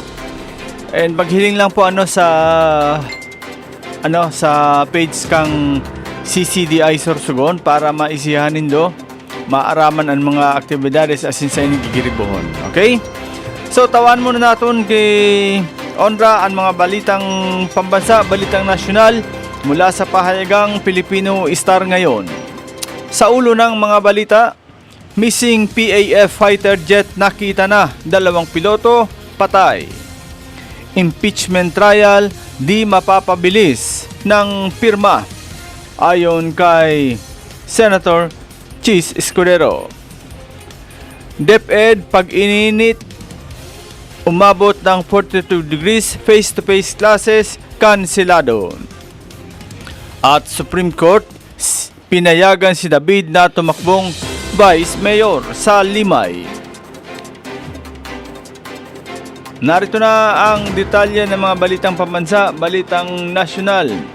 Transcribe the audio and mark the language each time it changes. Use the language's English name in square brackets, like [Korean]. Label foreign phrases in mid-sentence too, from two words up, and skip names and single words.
[Bikol] And maghiling lang po sa page kang CCDI Sorsogon para maisihanin do maaraman ang mga aktibidades asin sa inyong gigiribuhon. Okay? [Filipino] So tawan muna natin kay Onra ang mga balitang pambansa, balitang nasyonal mula sa pahayagang Pilipino Star ngayon. Sa ulo ng mga balita, missing PAF [English] fighter jet [Filipino] nakita na, 2 piloto patay. [English] Impeachment trial [Filipino] di mapapabilis ng pirma ayon kay Senator Chis Escudero. DepEd pag ininit umabot ng 42 degrees, [English] face-to-face classes [Filipino] kanselado. At Supreme Court pinayagan si David na tumakbong Vice Mayor sa Limay. Narito na ang detalye ng mga balitang pambansa, balitang nasyonal.